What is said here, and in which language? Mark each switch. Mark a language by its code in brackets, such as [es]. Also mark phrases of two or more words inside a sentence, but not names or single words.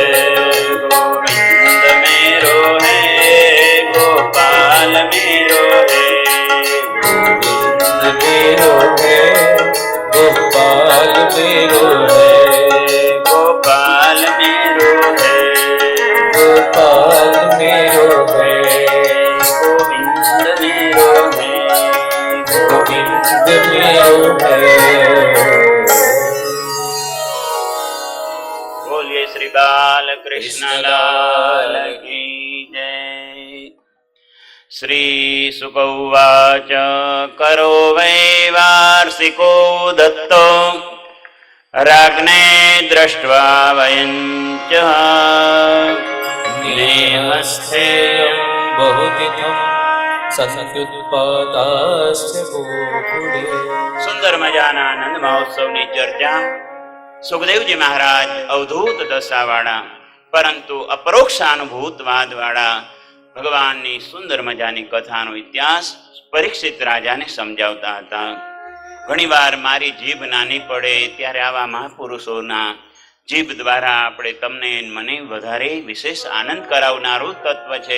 [hi] गोविंद मेरो है, गोपाल मेरो है, गोविंद मेरो है, गोपाल मेरो है, गोपाल मेरो है, गोपाल मेरो है, गोविंद मेरो है, गोविंद मेरो है. बोलिए श्री बाल कृष्ण लाल की जय. [sa] श्री शुक उवाच करो वै वार्षिको दत्तो राज्ञे दृष्ट्वा वयं च नेहस्थेयं बहुतिथं सन्त्युत्पाताश्च गोकुले। [gu] સુંદર મજાના આનંદ મહોત્સવની ચર્ચા સુખદેવજી મહારાજ અવધૂત દશાવાળા પરંતુ અપરોક્ષાનુભૂતવાદ વાળા ભગવાનની સુંદર મજાની કથાનો ઇતિહાસ પરીક્ષિત રાજાને સમજાવતા હતા. ઘણીવાર મારી જીભ નાની પડે ત્યારે આવા મહાપુરુષોના જીભ દ્વારા આપણે તમને મને વધારે વિશેષ આનંદ કરાવનારું તત્વ છે.